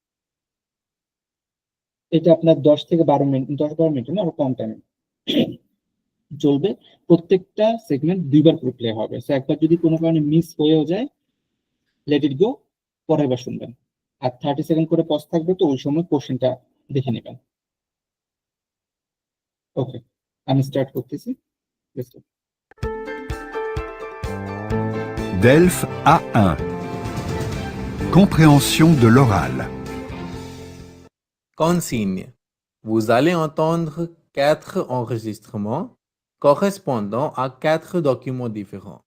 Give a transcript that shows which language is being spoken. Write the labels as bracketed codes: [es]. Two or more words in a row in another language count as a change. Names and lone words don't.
[bn] এটা আপনার 10 থেকে 12 মিনিট, 10-12 মিনিট না, আরো কম টাইমে চলবে। প্রত্যেকটা সেগমেন্ট দুইবার করে প্লে হবে, সো একবার যদি কোনো কারণে মিস হয়েও যায়, [en] let it go, [bn] পরের বার শুনবেন। আর 30 সেকেন্ড করে পজ থাকবে, তো ওই সময় কোশ্চেনটা দেখে নেবেন। ওকে, আমি স্টার্ট করতেছি। [fr] Delphes A1. Compréhension de l'oral. Consigne. Vous allez entendre 4 enregistrements correspondant à 4 documents différents.